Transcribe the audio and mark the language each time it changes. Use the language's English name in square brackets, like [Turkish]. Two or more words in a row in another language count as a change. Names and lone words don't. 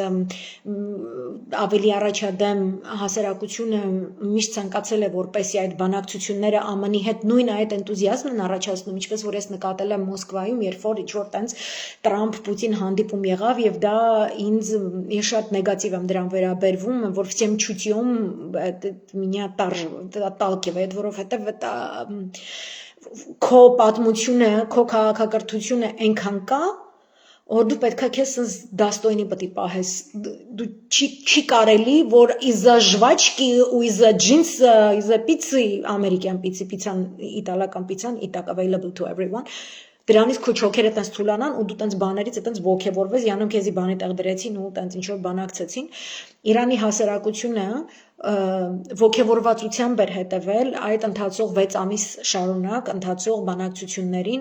[Armenian] ավելի առաջադեմ հասարակությունը միշտ ցանկացել է որպեսի այդ բանակցությունները ԱՄՆ-ի հետ նույն այդ էնտուզիազմն են առաջացնում, ինչպես որ ես նկատել եմ Մոսկվայում, երբ որ ինչ-որ տենց Տրամփ-Պուտին հանդիպում եղավ եւ դա ես շատ նեգատիվ եմ դրան վերաբերվում, որ [Russian] всем чутьем меня отталкивает, [Armenian] որովհետեւ это քո պատմությունը, քո քաղաքակրթությունը այնքան կա, որ դու պետք է քեզ դաստոյնի պետք է պահես, դու չի կարելի, որ [Russian] из-за жвачки [Armenian] ու [Russian] из-за джинса, из-за пиццы, [Armenian] ամերիկյան պիցան, իտալական պիցան, [English] it available to everyone, [Armenian] դրանից քո չոքերը տենց թուլանան ու դու տենց բաներից տենց ոգևորվես, յանոմ քեզի բանի տեղ դրեցին ու տենց ինչ որ բանակցեցին։ Իրանի հասարակությունը ոգևորվածությամբ էր հետևել այդ ընթացող 6 ամիս շարունակ ընթացող բանակցություններին,